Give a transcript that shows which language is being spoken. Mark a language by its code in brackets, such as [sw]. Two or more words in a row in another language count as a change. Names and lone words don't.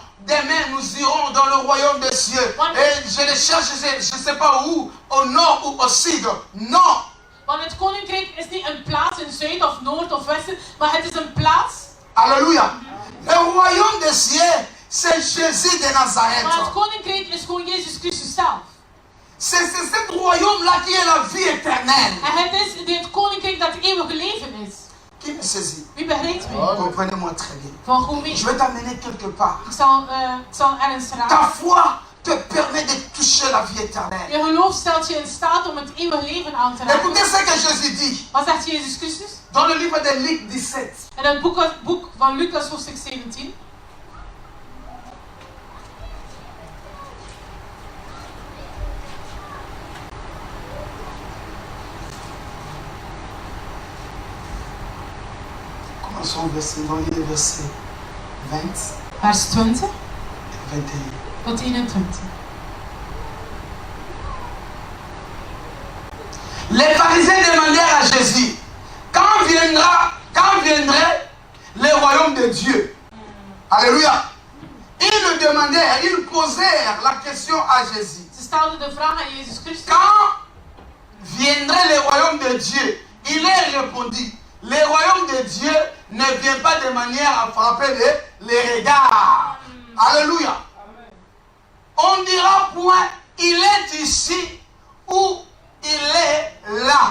[fr] Demain, nous irons dans le royaume des cieux. Et je le cherche, je ne sais pas où, au nord ou au sud. Non. [nl] Want het koninkrijk is niet een plaats in zuid of noord of westen, maar het is een plaats. [fr] Alléluia. Le royaume des cieux, c'est Jésus de Nazareth. [nl] Maar het koninkrijk is gewoon Jezus Christus zelf. [fr] C'est ce royaume-là qui est la vie éternelle. [nl] En het is het koninkrijk dat het eeuwige leven is. [fr] Qui me saisit? [nl] Wie begrijpt mij? [fr] Comprenez-moi très bien. [nl] Van goed mee. [fr] Je vais t'amener quelque part. [nl] Ik zal ergens raken. [fr] Ta foi te permet de toucher la vie éternelle. [nl] Je geloof stelt je in staat om het eeuwige leven aan te raken. [fr] Écoutez ce que Jésus dit [nl] Wat zegt Jezus Christus? [fr] dans le livre de Luc 17. [nl] In het boek van Lucas hoofdstuk 17. [fr] Commençons au verset 20. [nl] Vers 20 [fr] et 21. [nl] tot 21. [fr] Les pharisiens demandèrent à Jésus, quand viendrait le royaume de Dieu? Alléluia. Ils le demandèrent, ils posèrent la question à Jésus. [nl] Ze stelden de vraag aan Jezus Christus. [fr] Quand viendrait le royaume de Dieu? Il leur répondit, le royaume de Dieu ne vient pas de manière à frapper les regards. Alléluia. On dira point, il est ici ou il est là.